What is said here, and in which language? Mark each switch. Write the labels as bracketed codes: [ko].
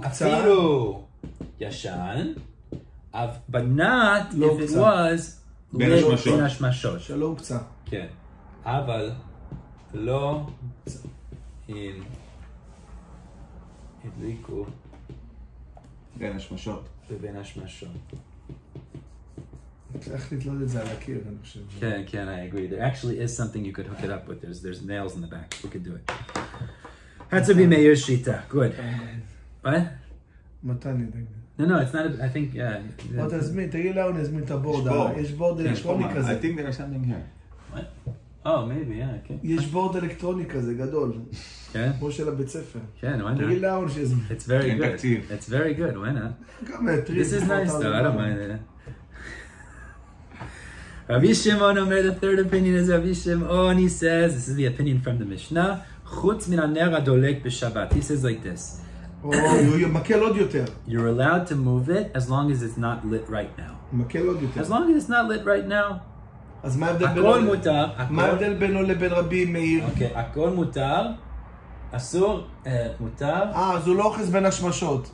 [en] afiru yashan, but not if it was lit [he] ben hashmashot. Shalom k'tza. [en] Okay. [he] Aval lo in הדליקו בין השמשות. ובין השמשות. צריך לתלות את זה על הקיר, אני חושב. כן, [en] I agree. There actually is something you could hook it up with. There's nails in the back. We could do it. That's Rabbi Meir's shita. Good. What? [he] מתן נדאג. [en] No, it's not. I think, yeah. [he] בוא תזמין, תגיד לנו, נזמין את הבורד. יש בורד אלקטרוני כזה. [en] I think there is something here. What? Oh, maybe, yeah, okay. [he] יש בורד אלקטרוני כזה, גדול. כן? כמו של הבית ספר. כן, [en] why not? [he] תגיד לנו שיזמין. [en] It's very good. It's very good, why not? This is nice though, I don't mind it. Rabbi Shimon Omer, the third opinion is Rabbi Shimon, he says, this is the opinion from the Mishnah, [he] chutz min haner hadolek b'Shabbat. [en] He says like this. [he] מקל עוד יותר. [en] You're allowed to move it as long as it's not lit right now. [he] מקל עוד יותר. [en] As long as it's not lit right now. [he] אז מה ההבדל בינו לבין רבי מאיר? אוקיי, הכל מותר, אסור, מותר. אז הוא לא אוחז בין השמשות.